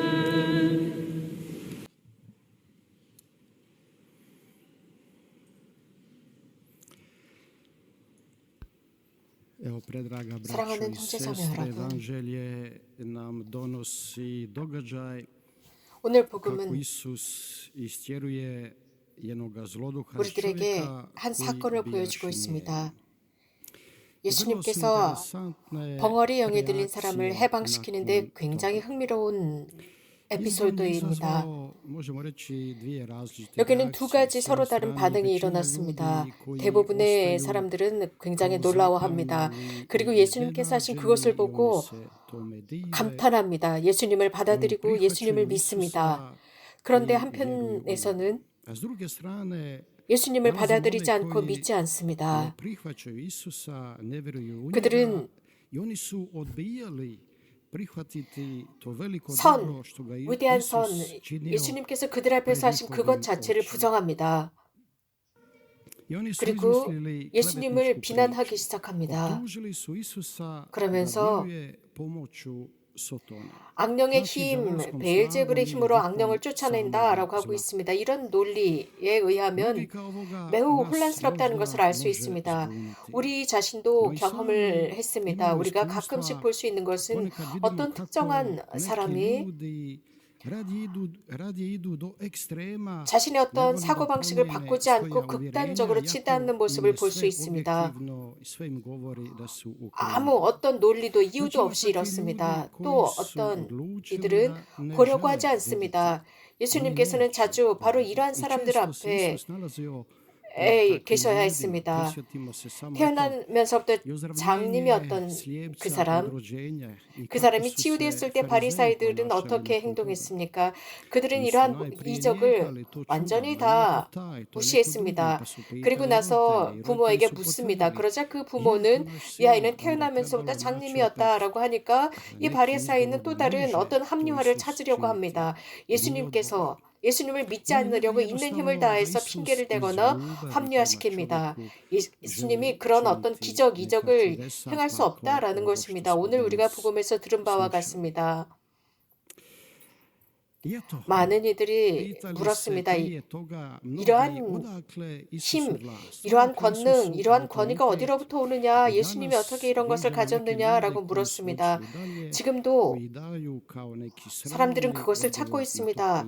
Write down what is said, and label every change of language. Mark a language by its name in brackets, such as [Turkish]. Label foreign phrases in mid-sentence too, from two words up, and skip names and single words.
[Croatian] Evo, predraga braćo [Korean] 사랑하는 [Croatian] i [Korean] 형제자매 [Croatian] sestre, [Korean] 여러분, [Croatian] Evanđelje nam donosi događaj [Korean] 오늘 [Croatian] kako [Korean] 복음은 [Croatian] Isus istjeruje jednoga zloduha iz [Korean] 우리들에게 [Croatian] čovjeka [Korean] 한 [Croatian] koji [Korean] 사건을 [Croatian] bijaše [Korean] 보여주고 [Croatian] njem. [Korean] 있습니다. [Croatian] I vrlo su [Korean] 예수님께서 [Croatian] interesantne [Korean] 벙어리 영에 들린 사람을 [Croatian] reakcije [Korean] 해방시키는데 [Croatian] nakon [Korean] 굉장히 [Croatian] toga. [Korean] 흥미로운 [Croatian] Izbor je [Korean] 에피소드입니다. [Croatian] izazvao, možemo reći, dvije različite [Korean] 여기는 두 [Croatian] reakcije. [Korean] 가지 [Croatian] S [Korean] 서로 [Croatian] jedne [Korean] 다른 [Croatian] strane, [Korean] 반응이 [Croatian] većina [Korean] 일어났습니다. [Croatian] ljudi koji [Korean] 대부분의 [Croatian] ostaju [Korean] 사람들은 굉장히 [Croatian] kao [Korean] 놀라워합니다. [Croatian] zapanjeni [Korean] 그리고 [Croatian] i [Korean] 예수님께서 하신 그것을 [Croatian] iznenađeni, i [Korean] 보고 [Croatian] oni se tome dive. [Korean] 감탄합니다. 예수님을 [Croatian] Oni [Korean] 받아들이고 예수님을 [Croatian] prihvaćaju [Korean] 믿습니다. [Croatian] Isusa [Korean] 그런데 [Croatian] i vjeruju u [Korean] 한편에서는 [Croatian] njega. A s druge strane, [Korean] 예수님을 [Croatian] nalazimo one [Korean] 받아들이지 않고 [Croatian] koji [Korean] 믿지 [Croatian] ne [Korean] 않습니다. [Croatian] prihvaćaju Isusa, ne vjeruju u njega, [Korean] 그들은 [Croatian] i oni su odbijali prihvatiti to veliko [Korean] 선, [Croatian] dobro što ga [Korean] 위대한 선, [Croatian] Isus činio [Korean] 예수님께서 그들 앞에서 [Croatian] pred [Korean] 하신 그것 [Croatian] njihovim [Korean] 자체를 [Croatian] očima. [Korean] 부정합니다. [Croatian] I oni su [Korean] 그리고 [Croatian] izmislili [Korean] 예수님을 [Croatian] klevetničku [Korean] 비난하기 [Croatian] priču. [Korean] 시작합니다. [Croatian] Optužili su Isusa da [Korean] 그러면서 [Croatian] djeluje pomoću Sotona. [Korean] 악령의 [Croatian] Znači, [Korean] 힘, [Croatian] đavolskom [Korean] 베엘제불의 [Croatian] snagom ili [Korean] 힘으로 [Croatian] duhom [Korean] 악령을 쫓아낸다라고 [Croatian] samog [Korean] 하고 [Croatian] zla. [Korean] 있습니다. 이런 논리에 의하면 [Croatian] Logika ovoga [Korean] 매우 [Croatian] nas [Korean] 혼란스럽다는 것을 [Croatian] možda [Korean] 알 수 [Croatian] može [Korean] 있습니다. [Croatian] zbuniti. [Korean] 우리 자신도 [Croatian] No i [Korean] 경험을 [Croatian] sami [Korean] 했습니다. [Croatian] imamo [Korean] 우리가 가끔씩 [Croatian] iskustva, [Korean] 볼 수 있는 것은 [Croatian] ponekad vidimo [Korean] 어떤 [Croatian] kako [Korean] 특정한 [Croatian] neki [Korean] 사람이 [Croatian] ljudi radije idu do ekstrema [Korean] 자신의 [Croatian] nego [Korean] 어떤 [Croatian] li do [Korean] 사고방식을 [Croatian] promjene [Korean] 바꾸지 [Croatian] svoja [Korean] 않고 [Croatian] uvjerenja, [Korean] 극단적으로 [Croatian] iako [Korean] 치닫는 [Croatian] im [Korean] 모습을 [Croatian] je [Korean] 볼 수 [Croatian] sve [Korean] 있습니다. [Croatian] objektivno i sve im govori da su u [Korean] 아무 [Croatian] krivu. [Korean] 어떤 논리도 이유도 [Croatian] Znači, ima [Korean] 없이 [Croatian] takvi ljudi [Korean] 이렇습니다. [Croatian] koji [Korean] 또 [Croatian] su [Korean] 어떤 [Croatian] odlučili [Korean] 이들은 [Croatian] da ne [Korean] 보려고 [Croatian] žele [Korean] 하지 [Croatian] vidjeti. [Korean] 않습니다. [Croatian] Oni [Korean] 예수님께서는 [Croatian] neće [Korean] 자주 바로 [Croatian] vidjeti. [Korean] 이러한 [Croatian] I [Korean] 사람들 [Croatian] često se [Korean] 앞에 [Croatian] Isus nalazio pred takvim [Korean] 계셔야 [Croatian] ljudima. [Korean] 했습니다. [Croatian] Prisjetimo se samo eto [Korean] 태어나면서부터 [Croatian] i [Korean] 장님이었던 [Croatian] ozdravljenje [Korean] 그 [Croatian] slijepca od [Korean] 사람, [Croatian] rođenja i [Korean] 그 [Croatian] kako [Korean] 사람이 [Croatian] su se [Korean] 치유되었을 때 [Croatian] farizei [Korean] 바리사이들은 [Croatian] ponašali [Korean] 어떻게 [Croatian] nakon toga. [Korean] 행동했습니까? 그들은 [Croatian] Oni su [Korean] 이러한 [Croatian] najprije [Korean] 이적을 [Croatian] nijekali to čudo, [Korean] 완전히 [Croatian] ma nije to [Korean] 다 [Croatian] taj, to je neko drugi, [Korean] 무시했습니다. [Croatian] pa su [Korean] 그리고 [Croatian] pitali [Korean] 나서 [Croatian] roditelje i roditelji [Korean] 부모에게 [Croatian] su [Korean] 묻습니다. [Croatian] potvrdili. [Korean] 그러자 그 [Croatian] Je, to [Korean] 부모는 [Croatian] naš [Korean] 이 [Croatian] sin, [Korean] 아이는 [Croatian] onda je [Korean] 태어나면서부터 [Croatian] trebalo naći opet [Korean] 장님이었다라고 하니까 이 [Croatian] neki [Korean] 바리사이는 [Croatian] izgovor [Korean] 또 [Croatian] da [Korean] 다른 [Croatian] može [Korean] 어떤 [Croatian] to [Korean] 합리화를 [Croatian] Isus [Korean] 찾으려고 [Croatian] činiti. [Korean] 합니다. [Croatian] Nije [Korean] 예수님께서 [Croatian] odgovor. [Korean] 예수님을 믿지 [Croatian] Oni ne [Korean] 않으려고 [Croatian] vjeruju [Korean] 있는 힘을 [Croatian] jednostavno da [Korean] 다해서 [Croatian] Isus [Korean] 핑계를 [Croatian] iz [Korean] 대거나 [Croatian] ljubavi prema [Korean] 합리화시킵니다. [Croatian] čovjeku [Korean] 예수님이 [Croatian] želi [Korean] 그런 어떤 [Croatian] činiti [Korean] 기적, [Croatian] neka [Korean] 이적을 [Croatian] čudesa [Korean] 행할 수 [Croatian] nakon [Korean] 없다라는 [Croatian] ovoga što [Korean] 것입니다. [Croatian] smo [Korean] 오늘 우리가 [Croatian] danas [Korean] 복음에서 들은 바와 [Croatian] slušali. [Korean] 같습니다. 많은 이들이 물었습니다. 이러한 힘, 이러한 권능, 이러한 권위가 어디로부터 오느냐? 예수님이 어떻게 이런 것을 가졌느냐라고 물었습니다. 지금도 사람들은 그것을 찾고 있습니다.